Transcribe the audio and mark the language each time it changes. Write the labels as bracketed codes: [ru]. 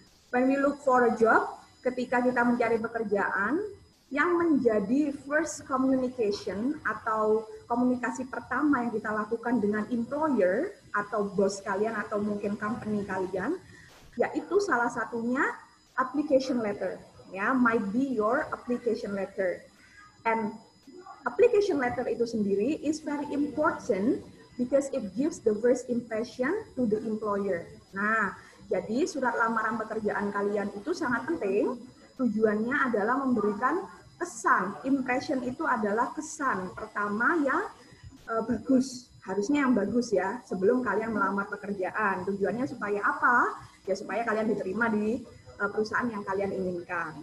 [en] When we look for a job, [id] ketika kita mencari pekerjaan, yang menjadi first communication atau komunikasi pertama yang kita lakukan dengan employer atau bos kalian atau mungkin company kalian, yaitu salah satunya application letter. Ya, [en] might be your application letter. And application letter [id] itu sendiri [en] is very important because it gives the first impression to the employer. [id] Nah, jadi surat lamaran pekerjaan kalian itu sangat penting. Tujuannya adalah memberikan kesan. Impression itu adalah kesan pertama yang bagus. Harusnya yang bagus ya sebelum kalian melamar pekerjaan. Tujuannya supaya apa? Ya supaya kalian diterima di perusahaan yang kalian inginkan.